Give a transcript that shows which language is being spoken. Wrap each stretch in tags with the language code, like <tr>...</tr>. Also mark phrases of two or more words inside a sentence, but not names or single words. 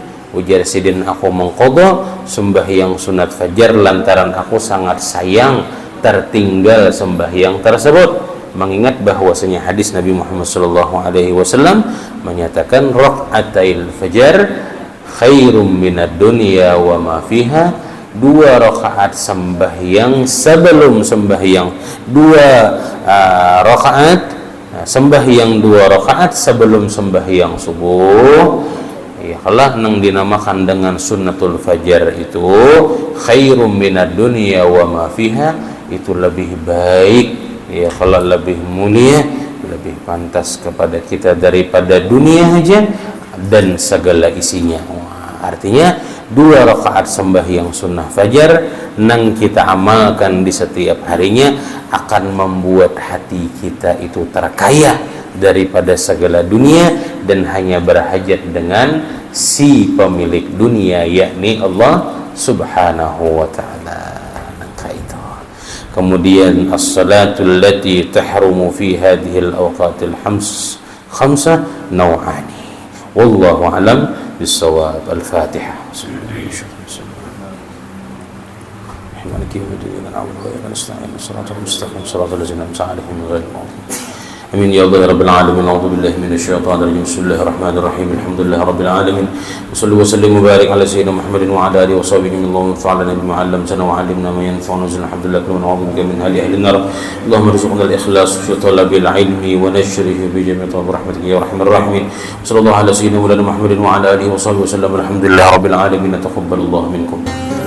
<bjn>Ujar sidin, aku mengqadha sembahyang sunat fajar lantaran aku sangat sayang tertinggal sembahyang tersebut, mengingat bahwasanya hadis Nabi Muhammad SAW menyatakan</bjn> <ar>ركعتا الفجر خير من الدنيا وما فيها,</ar> <bjn>2 rakaat sembahyang sebelum sembahyang 2 rakaat sembahyang 2 rakaat sebelum sembahyang subuh,</bjn> <ar>يا الله</ar> <bjn>nang dinamakan dengan</bjn> <ar>سنة الفجر</ar> <bjn>itu</bjn> <ar>خير من الدنيا وما فيها,</ar> <bjn>itu lebih baik,</bjn> <ar>يا الله</ar> <bjn>lebih mulia, lebih pantas kepada kita daripada dunia aja dan segala isinya. Artinya 2 rakaat sembahyang sunnah fajar nang kita amalkan di setiap harinya akan membuat hati kita itu terkaya daripada segala dunia dan hanya berhajat dengan si pemilik dunia, yakni</bjn> <ar>الله سبحانه وتعالى. Kemudian الصلاة التي تحرم في هذه الأوقات الخمسة نوعان والله أعلم بالصواب. الفاتحة. آمين يا الله رب العالمين. أعوذ بالله من الشيطان الرجيم. بسم الله الرحمن الرحيم. الحمد لله رب العالمين. وصل وسلم وبارك على سيدنا محمد وعلى آله وصحبه اللهم انفعنا بما علمتنا وعلمنا ما ينفعنا زدنا الحمد لله ونعوذ بك من حال أهل النار. اللهم ارزقنا الإخلاص في طلب العلم ونشره بجميع رحمتك يا أرحم الراحمين. صلى الله على سيدنا محمد وعلى آله وصحبه وسلم. الحمد لله رب العالمين. تقبل الله منكم.</ar>